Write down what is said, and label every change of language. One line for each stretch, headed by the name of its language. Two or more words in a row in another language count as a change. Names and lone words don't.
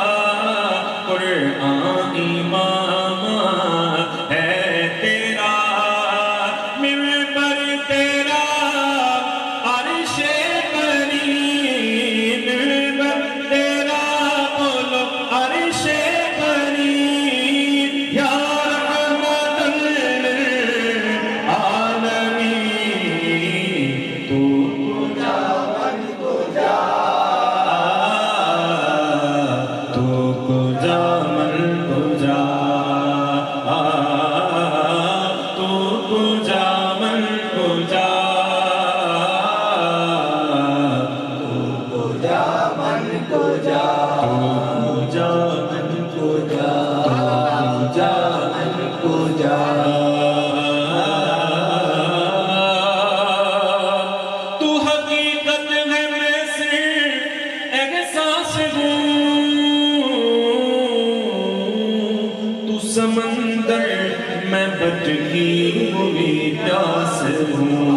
Urdu: قرآن امام ہے تیرا، منبر تیرا عرش بری، منبر تیرا بولو عرش بری،
Arabic: یا رحمت للعالمین،
Urdu: تو
Persian: کجا من کجا، تو کجا من کجا، تو کجا من کجا، تو کجا من کجا، تو کجا من کجا، کجا من کجا،
Urdu: تو حقیقت ہے میں صرف احساس ہوں، تو سمندر میں بھٹکی ہوئی پیاس ہوں،